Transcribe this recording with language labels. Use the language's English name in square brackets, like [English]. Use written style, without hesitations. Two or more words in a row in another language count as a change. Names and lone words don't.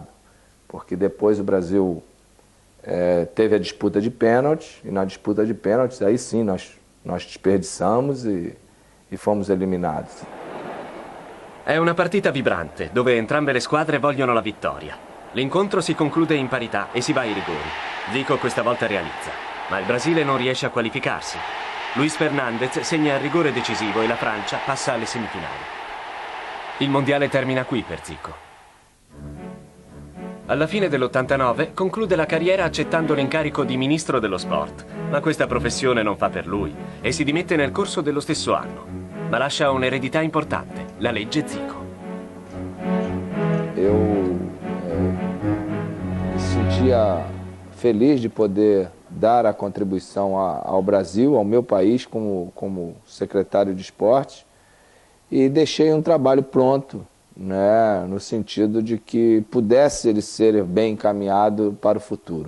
[Portuguese] Porque depois o Brasil teve a disputa de pênaltis, e na disputa de pênaltis aí sim nós desperdiçamos e fomos eliminados. [Italian] È una partita vibrante, dove entrambe le squadre vogliono la vittoria. L'incontro si conclude in parità e si va ai rigori. Zico questa volta realizza, ma il Brasile non riesce a qualificarsi. Luis Fernandez segna il rigore decisivo e la Francia passa alle semifinali. Il mondiale termina qui per Zico. Alla fine dell'89 conclude la carriera accettando l'incarico di ministro dello sport, ma questa professione non fa per lui e si dimette nel corso dello stesso anno. Ma lascia un'eredità importante, la legge Zico. [Portuguese] Eu me sentia feliz de poder dar a contribuição ao Brasil, ao meu país, como secretário de esporte, e deixei um trabalho pronto, né, no sentido de que pudesse ele ser bem encaminhado para o futuro.